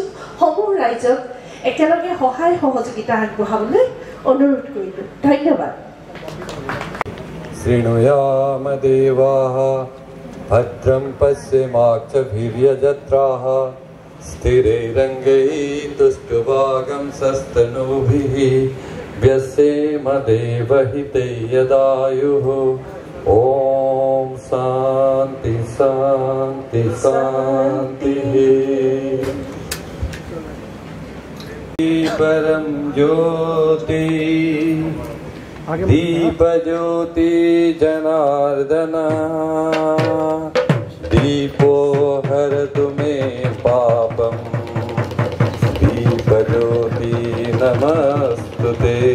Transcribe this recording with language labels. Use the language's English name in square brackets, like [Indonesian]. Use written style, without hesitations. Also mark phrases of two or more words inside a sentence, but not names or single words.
[Assamese] সমূহ ৰাইজক একেলগে সহায় সহযোগিতা আগবঢ়াবলৈ অনুৰোধ কৰিলোঁ। ধন্যবাদ। [Sanskrit] শৃণুয়াম দেৱাঃ ভদ্ৰম পশ্যমাক্ষভিৰ্যজত্ৰাঃ স্থিৰৈৰङ्गैस्तुष्टुवागं सस्तनूभिः व्यसेम देवहिते यदायुः। ॐ शान्ति शान्ति शान्तिः। परं ज्योति दीपज्योति जनार्दन दीपो हरतु मे पापं दीपज्योति नमस्तुते।